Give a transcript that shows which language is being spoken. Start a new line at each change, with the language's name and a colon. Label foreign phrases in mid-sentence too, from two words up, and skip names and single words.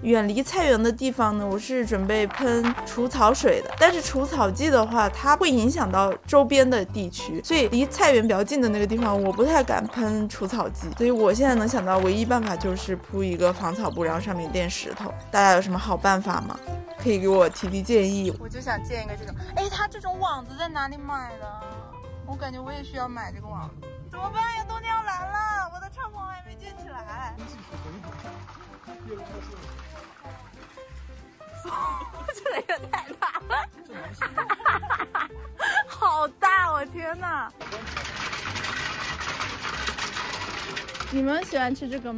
Chinese: 遠離菜園的地方呢，我是準備噴除草水的，但是除草劑的話，它會影響到周邊的地區，所以離菜園比較近的那個地方，我不太敢噴除草劑。所以我現在能想到唯一辦法就是鋪一個防草布，然後上面墊石頭。大家有什麼好辦法嗎？可以給我提提建議。我就想建一個這種，哎，它這種網子在哪裡買的？我感覺我也需要買這個網子。怎麼辦呀？冬天要來了，我的帳篷還沒建起來。這個也太大了，好大！我天哪！你們喜歡吃這個嗎？